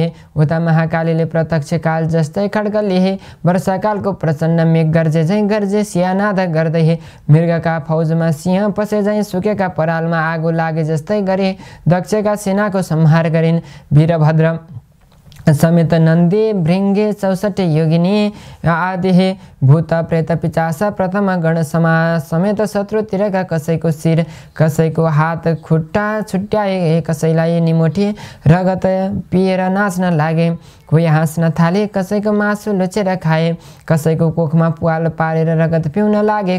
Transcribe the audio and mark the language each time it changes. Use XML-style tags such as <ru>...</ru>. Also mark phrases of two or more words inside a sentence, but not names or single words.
<ne>उता महाकालीले प्रत्यक्ष काल जस्तै खड्ग लिए। वर्षाकालको प्रचण्ड मेघ गर्जे झैँ गर्जे सियानाद गर्दै मृगका फौजमा सिंह पसे झैँ सुकेका परालमा आगो लागे जस्तै गरे दक्षका सेनाको संहार गरिन्। वीरभद्र समेत नन्दी भृङ्गे 64 योगिनी आदि भूत प्रेत पिशाच प्रथम गण समेत शत्रुतिरका कसैको शिर कसैको हात खुट्टा छुट्याए, कसैलाई निमोठी रगत पिएर नाच्न लागे। कोही हाँस्न थाले, कसैको मासु लुचेर खाए, कसैको कोखमा पुवाल पारेर रगत पिउन लागे।</ne>